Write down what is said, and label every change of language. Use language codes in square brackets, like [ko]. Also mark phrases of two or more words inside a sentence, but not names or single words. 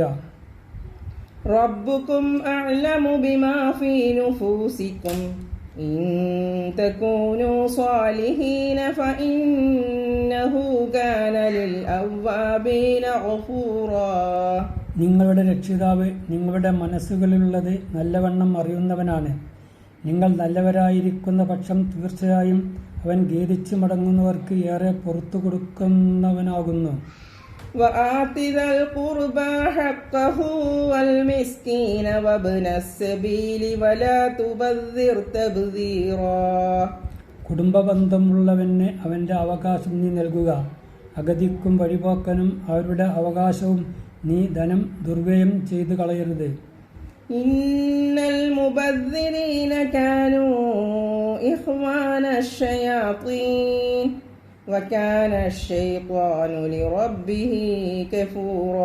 [ar] ربكم أعلم بما في نفوسكم إن تكونوا صالحين فإنه كان للأوابين غفورا. [ml] നിങ്ങളുടെ രക്ഷിതാവ് നിങ്ങളുടെ മനസ്സുകളിലുള്ളത് നല്ലവണ്ണം അറിയുന്നവനാണ്. നിങ്ങൾ നല്ലവരായിരിക്കുന്ന പക്ഷം തീർച്ചയായും അവൻ ഖേദിച്ചു മടങ്ങുന്നവർക്ക് ഏറെ പുറത്തു കൊടുക്കുന്നവനാകുന്നു. [ar] وآت ذا القربى حقه والمسكين وابن السبيل ولا تبذر تبذيرا. [ml] കുടുംബബന്ധമുള്ളവന് അവന്റെ അവകാശം നീ നൽകുക. അഗതിക്കും വഴിപോക്കനും അവരുടെ അവകാശവും നീ ധനം ദുർവ്യയം ചെയ്തു കളയരുത്. [ar] إن المبذرين كانوا إخوان الشياطين وكان الشيطان لربه كفورا.